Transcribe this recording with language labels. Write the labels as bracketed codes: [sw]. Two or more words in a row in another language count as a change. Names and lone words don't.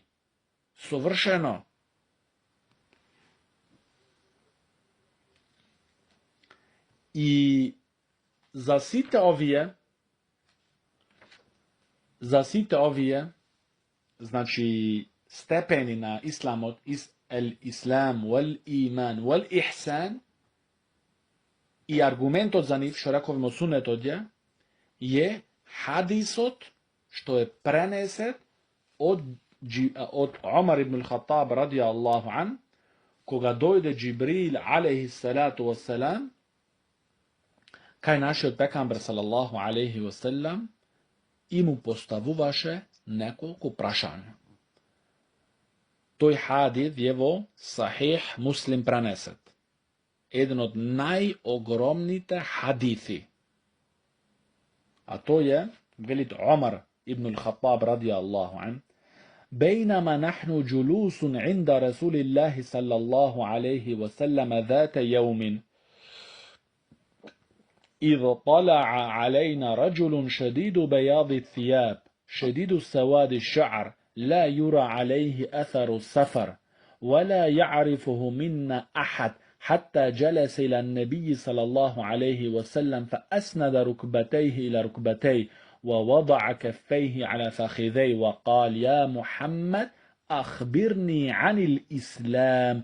[mk] Совршено. И за сите овие, значи, степени на исламот, [ar] إسلام، والإيمان، و ихсан, [mk] и аргументот за нив, што рековме сунетот е хадисот што е пренесет од Омар ибн Хаттаб [ar] رضي الله عنه, [mk] кога дојде Џибрил [ar] عليه الصلاة والسلام [mk] кај нашиот пекамбер [ar] صلى الله عليه وسلم [mk] и му поставуваше неколку прашања. Тој хадис е во Сахих Муслим пренесет. Еден од најогромните хадиси. А тој е, велит [ar] Омар ибн Хаттаб رضي الله عنه: بينما نحن جلوس عند رسول الله صلى الله عليه وسلم ذات يوم إذ طلع علينا رجل شديد بياض الثياب شديد سواد الشعر لا يرى عليه أثر السفر ولا يعرفه منا أحد حتى جلس إلى النبي صلى الله عليه وسلم فأسند ركبتيه إلى ركبتيه ووضع كفيه على فخذيه وقال: يا محمد أخبرني عن الإسلام.